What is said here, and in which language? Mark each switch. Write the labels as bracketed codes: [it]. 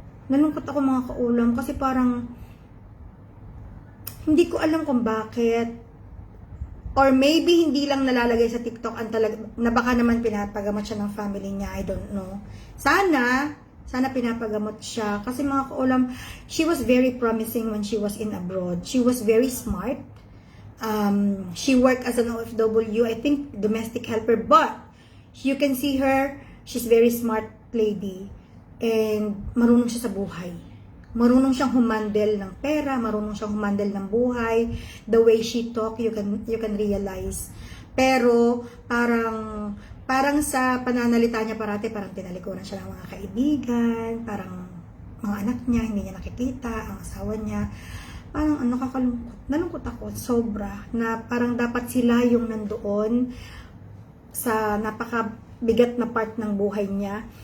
[tl] Nalungkot ako mga kaulam kasi parang hindi ko alam kung bakit. [en] Or maybe [tl] hindi lang nalalagay sa TikTok na baka naman pinapagamot siya ng family niya. [en] I don't know. [tl] Sana pinapagamot siya. Kasi mga kaulam, [en] she was very promising when she was in abroad. She was very smart. She worked as an OFW, I think domestic helper. But you can see her, she's very smart lady. And [tl] marunong siya sa buhay. Marunong siyang humandle ng pera, marunong siyang humandle ng buhay. [en] The way she talk, you can realize. [tl] Pero parang sa pananalita niya parati, parang tinalikuran siya ng mga kaibigan, parang mga anak niya, hindi niya nakikita, ang asawa niya. Parang nakakalungkot. Nalungkot ako, sobra. Na parang dapat sila yung nandoon sa napakabigat na part ng buhay niya.